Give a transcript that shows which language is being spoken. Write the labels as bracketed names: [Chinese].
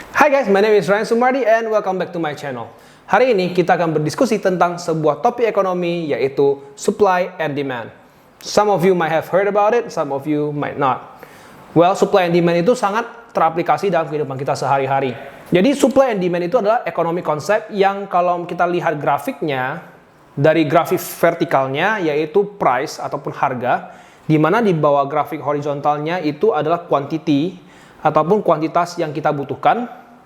[English] Hi guys, my name is Ryan Sumardi and welcome back to my channel. [Indonesian] Hari ini kita akan berdiskusi tentang sebuah topik ekonomi yaitu supply and demand. [English] Some of you might have heard about it, some of you might not. [Indonesian] Well, supply and demand itu sangat teraplikasi dalam kehidupan kita sehari-hari. Jadi supply and demand itu adalah ekonomi konsep yang kalau kita lihat grafiknya, dari grafik vertikalnya yaitu price ataupun harga, di mana di bawah grafik horizontalnya itu adalah quantity ataupun kuantitas yang kita butuhkan.